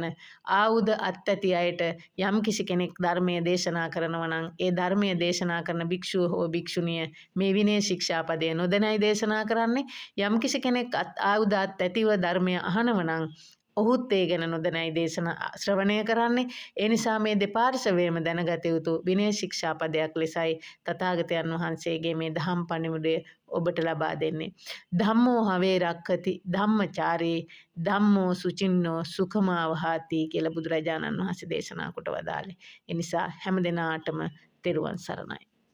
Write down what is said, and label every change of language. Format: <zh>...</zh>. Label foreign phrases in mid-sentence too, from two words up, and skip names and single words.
<si>ආයුධ අත්ඇති අයට යම් කිසි කෙනෙක් ධර්මයේ දේශනා කරනවා නම් ඒ ධර්මයේ දේශනා කරන භික්ෂුව හෝ භික්ෂුණිය මේ විනය ශික්ෂාපදය නොදැනයි දේශනා කරන්නේ. යම් කිසි කෙනෙක් ආයුධ අත්ඇතිව ධර්මය අහනව නම් ඔහුත් ඒ ගැන නොදැනයි දේශනා ශ්‍රවණය කරන්නේ. ඒ නිසා මේ දෙපාර්ශවයේම දැනගත යුතු විනය ශික්ෂාපදයක් ලෙසයි තථාගතයන් වහන්සේගේ මේ දහම් පණිවුඩය ඔබට ලබා දෙන්නේ.</si> <pi>ධම්මෝ හවේ රක්ඛති ධම්මචාරේ ධම්මෝ සුචින්නෝ සුඛමා වහාති</pi> <si>කියලා බුදුරජාණන් වහන්සේ දේශනා කොට වදාළේ. ඒ නිසා හැම දිනාටම තෙරුවන් සරණයි.</si>